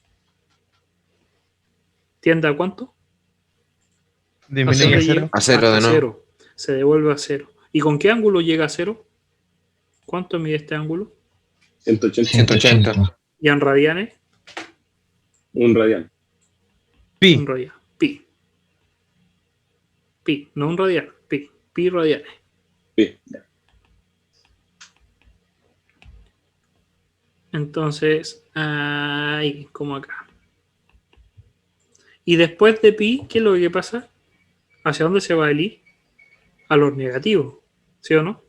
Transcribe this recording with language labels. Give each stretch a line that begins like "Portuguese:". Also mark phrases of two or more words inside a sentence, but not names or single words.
Spanish: ¿Tiende a cuánto? Disminuye a 0. A 0 de Hasta nuevo. 0. Se devuelve a 0. ¿Y con qué ángulo llega a 0? ¿Cuánto mide este ángulo? 180. 180. ¿Y en radianes? Un radial. Pi. Un radian. Pi. Pi, no un radian. Pi. Pi radianes. Sí. Entonces, ahí, como acá. Y después de pi, ¿qué es lo que pasa? ¿Hacia dónde se va el i? A los negativos, ¿sí o no?